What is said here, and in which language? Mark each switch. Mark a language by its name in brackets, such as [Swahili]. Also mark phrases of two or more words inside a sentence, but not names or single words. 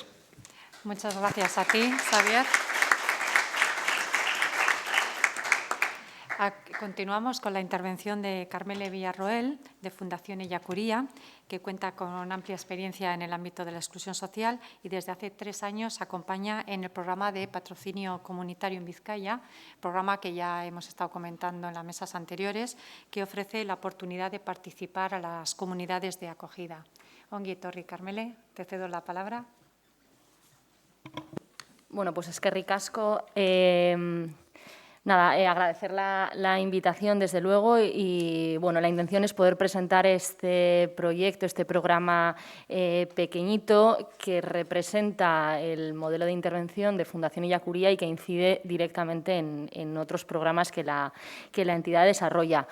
[Spanish] Muchas gracias a ti, Xavier. Continuamos con la intervención de Carmele Villarroel, de Fundación Ellacuría, que cuenta con amplia experiencia en el ámbito de la exclusión social y desde hace 3 años acompaña en el programa de patrocinio comunitario en Vizcaya, programa que ya hemos estado comentando en las mesas anteriores, que ofrece la oportunidad de participar a las comunidades de acogida. [Basque] Ongi etorri, Carmele, [Spanish] te cedo la palabra. Bueno, pues [Basque] eskerrik asko. [Spanish] Agradecer la invitación, desde luego, y bueno, la intención es poder presentar este proyecto, este programa pequeñito que representa el modelo de intervención de Fundación Ellacuría y que incide directamente en otros programas que la entidad desarrolla.